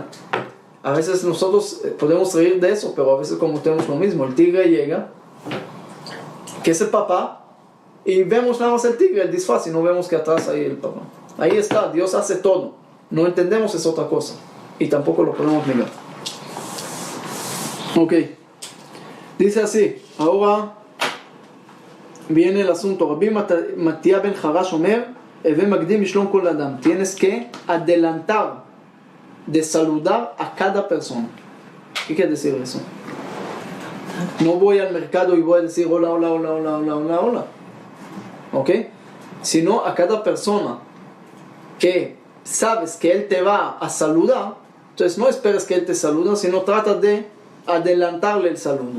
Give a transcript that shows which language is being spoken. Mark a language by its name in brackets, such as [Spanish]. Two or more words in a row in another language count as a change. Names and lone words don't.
[Spanish] A veces nosotros podemos reír de eso, pero a veces como tenemos lo mismo, el tigre llega, que es el papá, y vemos nada más el tigre, el disfraz, y no vemos que atrás hay el papá. Ahí está, Dios hace todo. No entendemos es otra cosa, y tampoco lo podemos negar. Ok, dice así, ahora viene el asunto. [Hebrew] רבי מתיא בן חרש אומר, הוי מקדים בשלום כל אדם. [Spanish] Tienes que adelantar de saludar a cada persona. ¿Qué quiere decir eso? No voy al mercado y voy a decir hola, hola, hola, hola, hola, hola, hola. ¿Ok? Sino a cada persona que sabes que él te va a saludar, entonces no esperes que él te salude, sino trata de adelantarle el saludo.